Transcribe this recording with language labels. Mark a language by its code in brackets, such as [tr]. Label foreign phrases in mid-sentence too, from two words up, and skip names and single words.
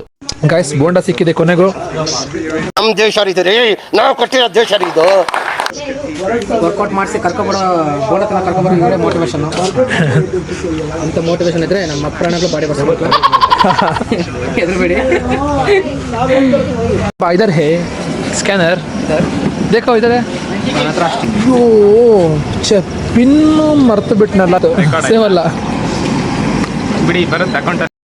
[kn] ಗಾಯ್ಸ್ ಬೋಂಡ ಸಿಕ್ಕಿದೆ ಕೊನೆಗೂ. ನಮ್ ದೇಶ ಇದು ರೀ, ನಾವು ಕೊಟ್ಟಿರೋ ದೇಶ ಇದು. ವರ್ಕೌಟ್ ಮಾಡಿಸಿ ಕರ್ಕೊಬಿಡೋ ಬೋಂಡ ತನಕ ಕರ್ಕೊಬರೋ ಇವರೇ ಮೋಟಿವೇಶನ್. ಅಂತ ಮೋಟಿವೇಶನ್ ಇದ್ರೆ ನಮ್ಮ ಪ್ರಾಣಗಳು ಬಾಡಿ ಬರ್ಸ್ಬೇಕು. ಹೆದರ್ಬೇಡಿ. [hi] इधर है स्कैनर, देखो इधर है. [kn] ಅಯ್ಯೋ ಪಿನ್ನು ಮರ್ತು ಬಿಟ್ನಲ್ಲ, ಸೇವ್ ಅಲ್ಲ ಬಿಡಿ, ಬರುತ್ತೆ ಅಕೌಂಟ್.